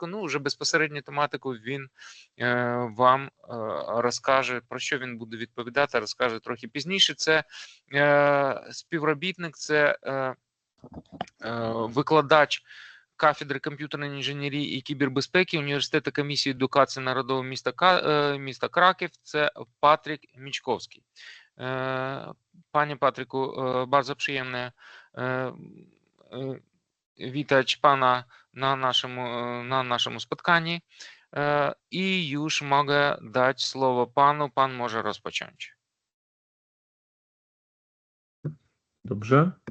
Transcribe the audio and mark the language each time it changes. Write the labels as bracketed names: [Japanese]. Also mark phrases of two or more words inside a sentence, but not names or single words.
[Ukrainian] Ну, вже безпосередню тематику він вам розкаже, про що він буде відповідати, розкаже трохи пізніше. Це співробітник, це викладач кафедри комп'ютерної інженерії і кібербезпеки Університету Комісії едукації народового міста Краків, це Патрік Мічковський. [Polish] Panie Patryku, bardzo przyjemne witać Pana na naszym spotkaniu i już mogę dać słowo Panu. Pan może rozpocząć. Dobrze.